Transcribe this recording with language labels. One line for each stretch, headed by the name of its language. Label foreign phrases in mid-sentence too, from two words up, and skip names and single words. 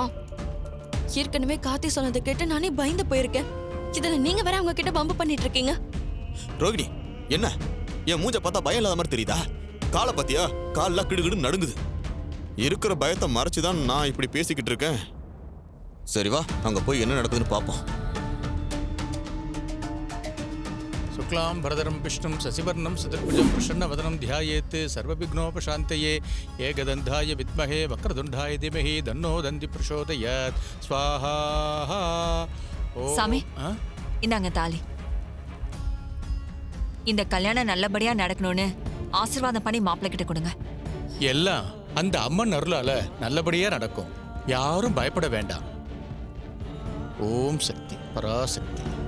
Tamil: ஏற்கனவே கார்த்தி சொன்னதை கேட்டு நானே பயந்து போயிருக்கேன். இதுல நீங்க வேற அவங்க கிட்ட பம்பு பண்ணிட்டு இருக்கீங்க. ரோகிணி, என்ன என் மூஞ்ச பார்த்தா பயம் இல்லாத மாதிரி தெரியுதா? காலை பாத்தியா? கால்லாம் கிடுகிடு நடுங்குது. இருக்கிற பயத்தை மறைச்சுதான் நான் இப்படி பேசிக்கிட்டு இருக்கேன். சரி வா, அங்க போய் என்ன நடக்குதுன்னு பார்ப்போம்.
Sanskrit: शुक्लां भरधरं विष्णुं शशिवर्णं चतुर्भुजं प्रसन्नवदनं ध्यायेत् सर्वविघ्नोपशान्तये एकदन्ताय विद्महे वक्रतुण्डाय धीमहि तन्नो दन्ति प्रचोदयात् स्वाहा.
Tamil: சாமி இந்தாங்க தாலி. இந்த கல்யாணம் நல்லபடியா நடக்கணும்னு ஆசீர்வாதம் பண்ணி மாப்பிள்ளை கிட்ட கொடுங்க. எல்லாம் அந்த அம்மன் அருளால நல்லபடியா நடக்கும். யாரும் பயப்பட வேண்டாம். ஓம் சக்தி பராசக்தி.